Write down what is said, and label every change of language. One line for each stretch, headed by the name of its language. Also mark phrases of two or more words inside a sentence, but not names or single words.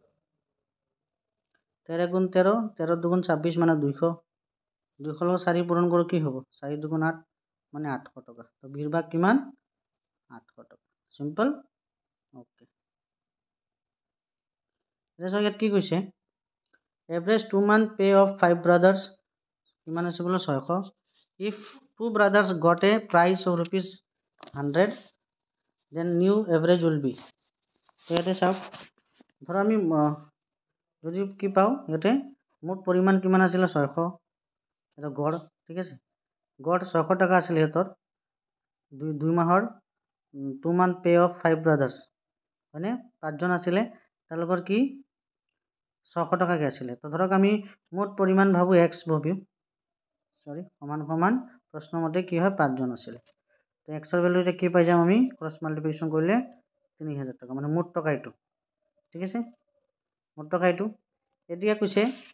Assamese: 13 গুণ 13 13 দুগুণ 26 মানে 200 200 লগত 4 পূৰণ কৰোঁ কি হ'ব 4 দুগুণ 8 মানে 800 টকা তো বিৰ ভাগ কিমান 800 টকা
English: simple okay
Assamese: এতিয়া ইয়াত কি কৈছে
English: এভাৰেজ 2 month pay of 5 brothers
Assamese: কিমান আছে বোলে
English: 600 if 2 brothers got a price of ₹100 then new average will be তো
Assamese: ইয়াতে চাওক ধৰ আমি যদি কি পাওঁ ইয়াতে মুঠ পৰিমাণ কিমান আছিলে 600 এটা গড় ঠিক আছে গড় 600 টকা আছিলে সিহঁতৰ দুই মাহৰ
English: 2 month pay of 5 brothers
Assamese: হয়নে 5জন আছিলে তেওঁলোকৰ কি 600 টকাকৈ আছিলে তো ধৰক আমি মুঠ পৰিমাণ ভাবোঁ এক্স ভাবিম সমান প্ৰশ্নমতে কি হয় 5জন আছিলে তো এক্সৰ ভেলু এতিয়া কি পাই যাম আমি
English: cross multiplication
Assamese: কৰিলে 3000 টকা মানে মুঠ টকা এইটো ঠিক আছে মুঠ টকা এইটো এতিয়া কৈছে